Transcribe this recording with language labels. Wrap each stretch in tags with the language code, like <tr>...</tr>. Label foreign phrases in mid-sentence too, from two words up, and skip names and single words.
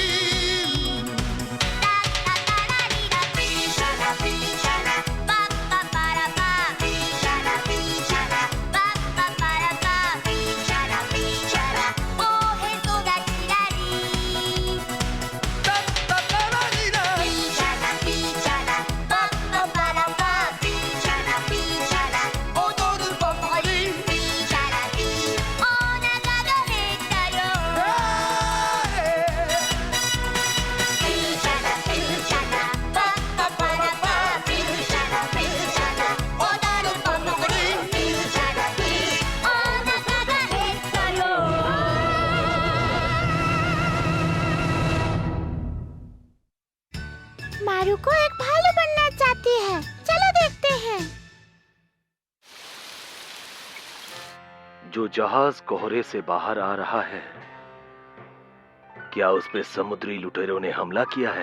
<ja>タッタタラリラピーシャラピーシャラパッパパラパピーシャラピーシャラパッパパラパピーシャラピーシャラおへそがキラリタッタタラリラピーシャラピーシャラパッパパラパピーシャラピーシャラ踊るパパリピーシャラピーお腹が減ったよピーシャラピーシャラパッパパラパピーシャラピーシャラ踊るパパリピーシャラピーお腹が減ったよ</ja> <hi>मारुको एक भालू बनना चाहती है। चलो देखते हैं। जो जहाज कोहरे से बाहर आ रहा है, क्या उस पे समुद्री लुटेरों ने हमला किया है?</hi>